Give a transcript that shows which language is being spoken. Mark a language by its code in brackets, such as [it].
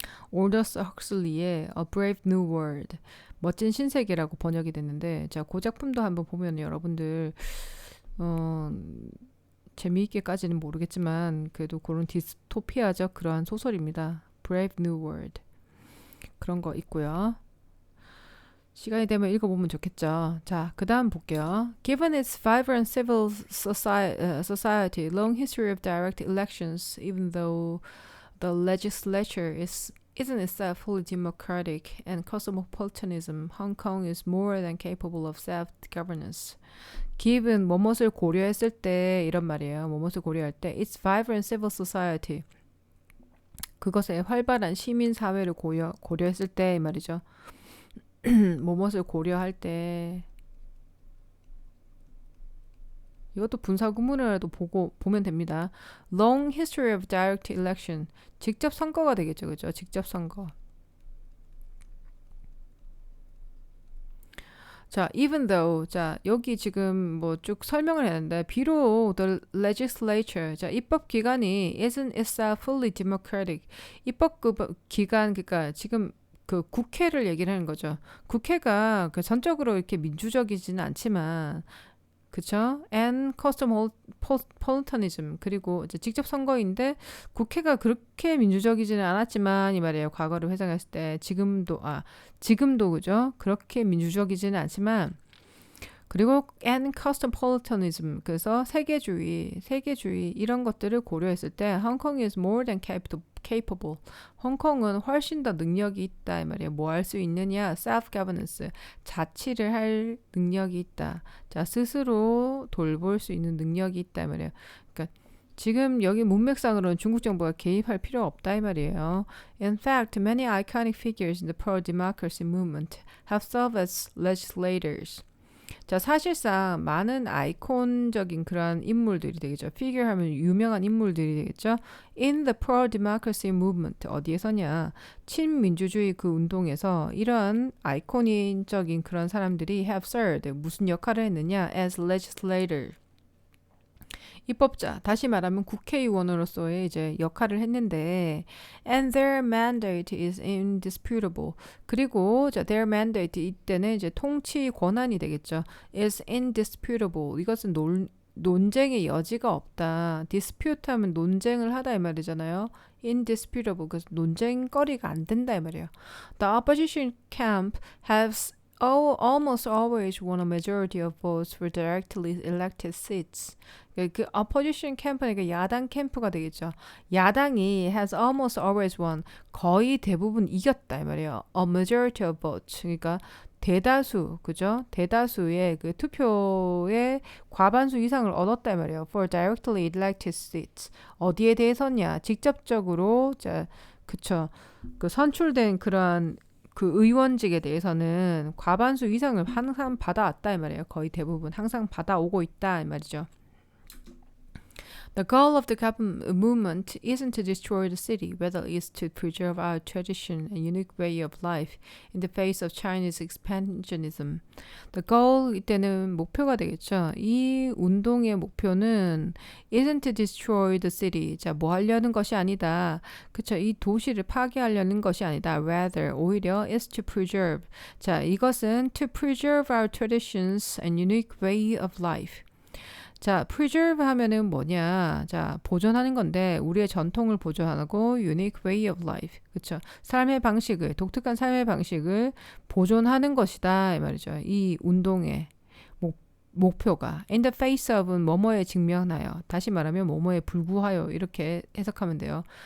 [ko] 올더스 헉슬리의 A Brave New World 멋진 신세계라고 번역이 됐는데 자, 그 작품도 한번 보면 여러분들 재미있게까지는 모르겠지만 그래도 그런 디스토피아적 그러한 소설입니다. Brave New World 그런 거 있고요. 시간이 되면 읽어보면 좋겠죠. 자, 그 다음 볼게요. [en] Given its vibrant civil society, long history of direct elections, even though the legislature isn't itself fully democratic and cosmopolitanism, Hong Kong is more than capable of self-governance. Given [ko] 뭐뭇을 고려했을 때 이런 말이에요. 뭐뭇을 고려할 때 [en] its vibrant civil society [ko] 그것의 활발한 시민 사회를 고려했을 때 이 말이죠. 뭐뭇을 고려할 때 이것도 분사구문이라도 보면 됩니다. [en] Long history of direct election [ko] 직접 선거가 되겠죠, 그죠? 직접 선거. 자, [en] even though [ko] 자 여기 지금 뭐 쭉 설명을 했는데 비록 [en] the legislature [ko] 자 입법 기관이 [en] isn't itself fully democratic [ko] 입법 기관 그러니까 지금 그 국회를 얘기를 하는 거죠. 국회가 그 전적으로 이렇게 민주적이지는 않지만 그쵸? [en] and cosmopolitanism [ko] 그리고 이제 직접 선거인데 국회가 그렇게 민주적이지는 않았지만 이 말이에요. 과거를 회상했을 때 지금도 그죠? 그렇게 민주적이지는 않지만 그리고 [en] and cosmopolitanism [ko] 그래서 세계주의 이런 것들을 고려했을 때 [en] Hong Kong is more than capable. [ko] 홍콩은 훨씬 더 능력이 있다 이 말이에요. 뭐 할 수 있느냐? self-governance 자치를 할 능력이 있다. 자 스스로 돌볼 수 있는 능력이 있다 이 말이에요. 그러니까 지금 여기 문맥상으로는 중국 정부가 개입할 필요 없다 이 말이에요. [en] In fact, many iconic figures in the pro-democracy movement have served as legislators. [ko] 자, 사실상 많은 아이콘적인 그런 인물들이 되겠죠. figure 하면 유명한 인물들이 되겠죠. [en] In the pro-democracy movement [ko] 어디에서냐? 친민주주의 그 운동에서 이런 아이콘적인 그런 사람들이 [en] have served [ko] 무슨 역할을 했느냐? [en] As legislator [ko] 입법자, 다시 말하면 국회의원으로서의 이제 역할을 했는데 [en] and their mandate is indisputable. [ko] 그리고 자, [en] their mandate [ko] 이때는 이제 통치 권한이 되겠죠. [en] is indisputable. [ko] 이것은 논쟁의 여지가 없다. dispute 하면 논쟁을 하다 이 말이잖아요. [en] indisputable. [ko] 그래서 논쟁거리가 안 된다 이 말이에요. [en] The opposition camp has almost always won a majority of votes for directly elected seats. [ko] 그 opposition 캠프니까 야당 캠프가 되겠죠. 야당이 [en] has almost always won [ko] 거의 대부분 이겼다 이 말이에요. [en] A majority of votes [ko] 그러니까 대다수 그죠? 대다수의 그 투표의 과반수 이상을 얻었다 이 말이에요. [en] For directly elected seats [ko] 어디에 대해서냐? 직접적으로 자 그쵸? 그 선출된 그런 그 의원직에 대해서는 과반수 이상을 항상 받아왔다 이 말이에요. 거의 대부분 항상 받아오고 있다 이 말이죠. [en] The goal of the government movement isn't to destroy the city, rather it's to preserve our tradition and unique way of life in the face of Chinese expansionism. The goal [ko] 이때는 목표가 되겠죠. 이 운동의 목표는 [en] isn't to destroy the city. [ko] 자, 뭐 하려는 것이 아니다. 그쵸? 이 도시를 파괴하려는 것이 아니다. [en] Rather, [ko] 오히려 [en] is to preserve. [ko] 자, 이것은 [en] to preserve our traditions and unique way of life. [ko] 자, preserve 하면은 뭐냐? 자, 보존하는 건데 우리의 전통을 보존하고 [en] unique way of life. [ko] 그렇죠? 삶의 방식을 독특한 삶의 방식을 보존하는 것이다 이 말이죠. 이 운동의 목표가 [en] in the face of [ko] 은 뭐뭐에 직면하여 다시 말하면 뭐뭐에 불구하여 이렇게 해석하면 돼요.